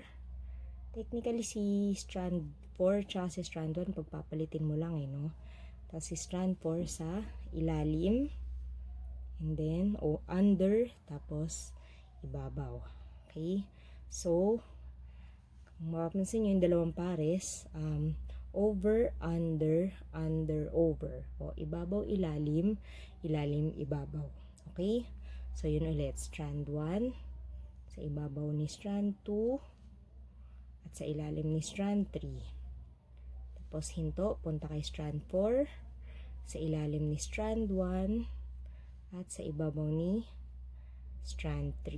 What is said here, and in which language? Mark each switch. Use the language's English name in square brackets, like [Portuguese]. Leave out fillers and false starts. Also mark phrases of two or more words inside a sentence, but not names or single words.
[Filipino] Technically, si strand 4 tsaka si strand 1, pagpapalitin mo lang no? Tapos, si strand 4 sa ilalim. [English] And then, under. [Filipino] Tapos, ibabaw. Okay. So, kung mapapansin nyo yung dalawang pares, [English] over, under, under, over. [Filipino] O, ibabaw, ilalim, ilalim, ibabaw. Okay? So, yun ulit. Strand 1, sa ibabaw ni strand 2, at sa ilalim ni strand 3. Tapos, hinto, punta kay strand 4, sa ilalim ni strand 1, at sa ibabaw ni strand 3.